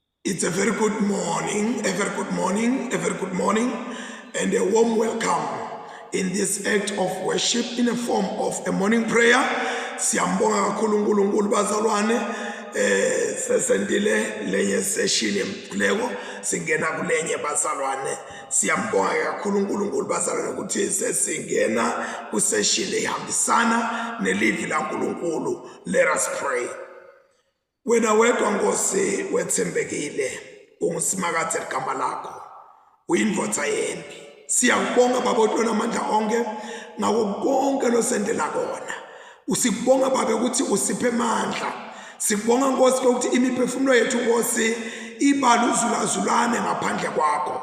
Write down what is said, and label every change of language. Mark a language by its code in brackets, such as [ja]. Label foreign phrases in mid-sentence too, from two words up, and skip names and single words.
[en] It's a very good morning, a very good morning, a very good morning, and a warm welcome in this act of worship in a form of a morning prayer. [ss] Siyambonga kakhulu uNkulunkulu bazalwane, sesendile lenye session yemkhuleko singena kulenye bazalwane. Siyambonga kakhulu uNkulunkulu bazalwane ukuthi sesingena ku session ehambisana nelivi laNkulunkulu. [en] Let us pray. [ss] Wena wedwa Nkosi wethembekile ungusimakathe ligama lakho uyindvodza yempi. Siyakubonga Baba uNtwana amandla onke ngako konke losendela kona. Usikubonga Baba ukuthi usiphe amandla. Sikubonga Nkosi ukuthi imiphefumulo yethu Nkosi ibaluzulazulane ngaphandle kwakho.